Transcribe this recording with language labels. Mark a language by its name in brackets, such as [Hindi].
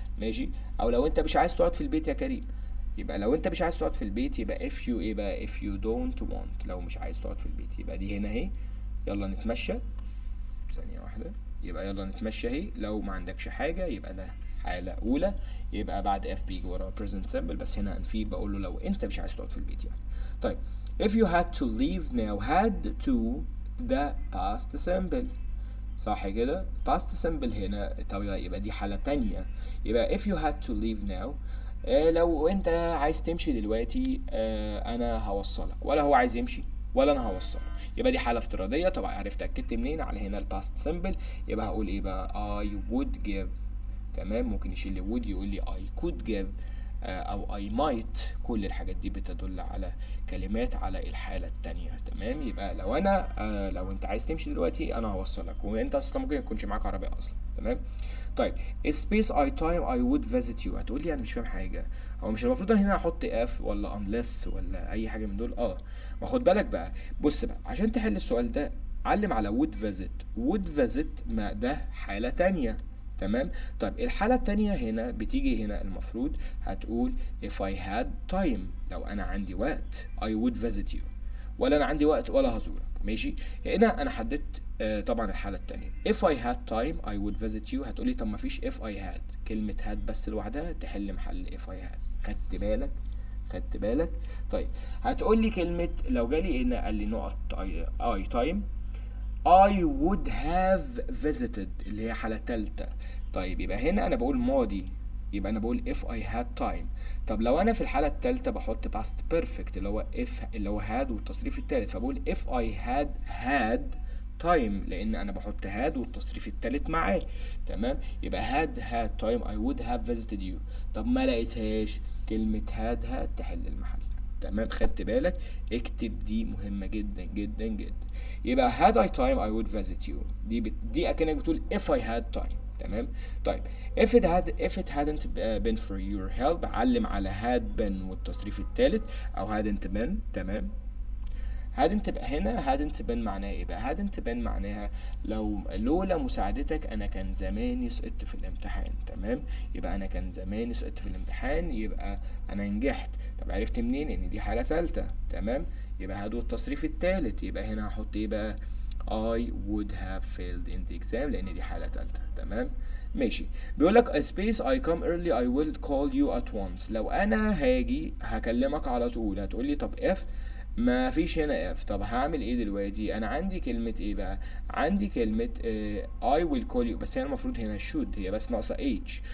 [Arabic] ماشي، او لو انت مش عايز تقعد في البيت يا كريم. يبقى لو انت مش عايز تقعد في البيت يبقى if you ايه بقى [English] if you don't want، [Arabic] لو مش عايز تقعد في البيت يبقى دي هنا اهي يلا نتمشى. ثانيه واحده، يبقى يلا نتمشى اهي. لو ما عندكش حاجه يبقى ده حاله اولى، يبقى بعد f بيجي ورا present simple، بس هنا انفي بقول له لو انت مش عايز تقعد في البيت يعني. [English] طيب if you had to leave now، had to ده past simple [Arabic] صح كده. past simple هنا طب يبقى دي حالة تانية. يبقى [English] if you had to leave now [Arabic] لو انت عايز تمشي دلوقتي انا هوصلك، ولا هو عايز يمشي ولا انا هوصله، يبقى دي حالة افتراضية. طبعا عرفت اكدت منين؟ على هنا الباست simple. يبقى هقول ايه بقى [English] I would give. [Arabic] تمام، ممكن يشيل لي would يقول لي [English] I could give [Arabic] او I might. كل الحاجات دي بتدل على كلمات على الحالة التانية. تمام، يبقى لو انا لو انت عايز تمشي دلوقتي انا هوصلك، وانت اصلا ممكن يكونش معاك عربية اصلا. تمام. طيب [English] space I time I would visit you، [Arabic] هتقول لي انا مش فاهم حاجة، هو مش المفروض هنا احط if ولا unless ولا اي حاجة من دول؟ ما خد بالك بقى. بص بقى عشان تحل السؤال ده علم على would visit ما ده حالة تانية. تمام. طيب الحالة التانية هنا بتيجي هنا المفروض هتقول [English] if I had time، [Arabic] لو أنا عندي وقت [English] I would visit you، [Arabic] ولا أنا عندي وقت ولا هزورك. ماشي، هنا أنا حددت طبعا الحالة التانية [English] if I had time I would visit you. [Arabic] هتقولي طب مفيش if I had، كلمة had بس لوحدها تحل محل if I had. خدت بالك. طيب هتقولي كلمة لو جالي هنا قال لي نقط [English] I time I would have visited [Arabic] اللي هي حالة تالتة. طيب يبقى هنا أنا بقول ماضي، يبقى أنا بقول [English] if I had time. [Arabic] طب لو أنا في الحالة التالتة بحط past perfect اللي هو if اللي هو had والتصريف التالت، فبقول [English] if I had time [Arabic] لأن أنا بحط had والتصريف التالت معاه. [English] تمام، يبقى had time I would have visited you. [Arabic] طب ما لقيتهاش كلمة [English] had تحل المحل. [Arabic] تمام، خدت بالك؟ اكتب دي مهمة جدا جدا جدا. [English] يبقى had I time I would visit you، [Arabic] دي اكنك بتقول [English] if I had time. [Arabic] تمام. [English] طيب if it hadn't been for your help، [Arabic] علم على [English] had been والتصريف الثالث او hadn't been. [Arabic] تمام. hadn't been معناها ايه بقى؟ hadn't been معناها لولا مساعدتك انا كان زماني سقطت في الامتحان. تمام. يبقى انا كان زماني سقطت في الامتحان، يبقى انا نجحت. طب عرفت منين ان دي حالة ثالثة؟ تمام. يبقى هادو التصريف الثالث، يبقى هنا هحط ايه بقى؟ [English] I would have failed in the exam، [Arabic] لان دي حالة ثالثة. تمام. ماشي. بيقول لك [English] a space I come early I will call you at once. [Arabic] لو انا هاجي هكلمك على طول، هتقول لي طب if ما فيش هنا اف، طب هعمل ايه دلوقتي؟ انا عندي كلمة ايه بقى؟ عندي كلمة [English] I will call you، [Arabic] بس هي المفروض هنا should، هي بس ناقصة h.